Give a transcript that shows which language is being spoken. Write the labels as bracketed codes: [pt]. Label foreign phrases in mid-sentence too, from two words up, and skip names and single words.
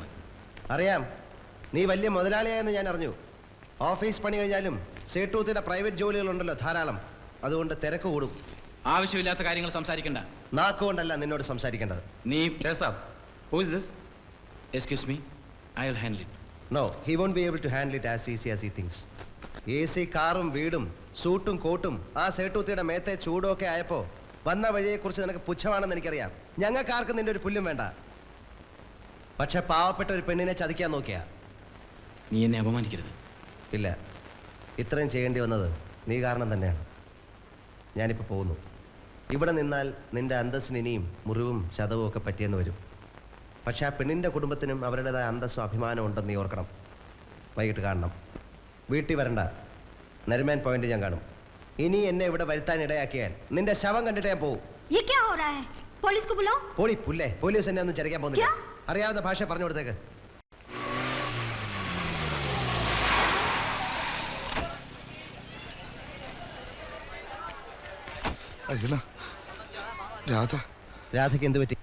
[ml] അറിയാം, നീ വലിയ മുതലാളിയായെന്ന് ഞാൻ അറിഞ്ഞു. ഓഫീസ് പണി കഴിഞ്ഞാലും സേട്ടൂത്തിയുടെ പ്രൈവറ്റ് ജോലികളുണ്ടല്ലോ ധാരാളം. അതുകൊണ്ട് തിരക്ക് കൂടും. ആവശ്യമില്ലാത്ത കാര്യങ്ങൾ സംസാരിക്കണ്ട. നാക്കുകൊണ്ടല്ല നിന്നോട് സംസാരിക്കേണ്ടത്. [en] നീ excuse me, I will handle it. no, he won't be able to handle it as easy as he thinks. [ml] AC കാറും വീടും സൂട്ടും കോട്ടും ആ സേട്ടൂത്തിയുടെ മേത്തെ ചൂടൊക്കെ ആയപ്പോ വന്ന വഴിയെക്കുറിച്ച് നിനക്ക് പുച്ഛമാണെന്ന് എനിക്കറിയാം. ഞങ്ങൾക്കാർക്കും നിന്റെ ഒരു പുല്ലും വേണ്ട. പക്ഷെ പാവപ്പെട്ട ഒരു പെണ്ണിനെ ചതിക്കാൻ നോക്കിയാ. നീ എന്നെ അപമാനിക്കരുത്. ഇല്ല, ഇത്രയും ചെയ്യേണ്ടി വന്നത് നീ കാരണം തന്നെയാണ്. ഞാനിപ്പോൾ പോകുന്നു. ഇവിടെ നിന്നാൽ നിന്റെ അന്തസ്സിന് ഇനിയും മുറിവും ചതവും ഒക്കെ പറ്റിയെന്ന് വരും. പക്ഷെ ആ പെണ്ണിൻ്റെ കുടുംബത്തിനും അവരുടേതായ അന്തസ്സും അഭിമാനം ഉണ്ടെന്ന് നീ ഓർക്കണം. വൈകിട്ട് കാണണം. വീട്ടിൽ വരണ്ട, നരിമാൻ പോയിന്റ് ഞാൻ കാണും. ഇനി എന്നെ ഇവിടെ വരുത്താൻ ഇടയാക്കിയാൽ നിന്റെ ശവം കണ്ടിട്ട് ഞാൻ പോകും. [hi] ये क्या हो रहा है? पुलिस को बुलाओ. [ml] പോളി പുല്ലേ, പോലീസ് എന്നെ ഒന്നും ചരിക്കാൻ പോകുന്നില്ല. അറിയാവുന്ന ഭാഷ പറഞ്ഞു കൊടുത്തേക്ക്. അയ്യോ രാധ. രാധയ്ക്ക് എന്ത് പറ്റി?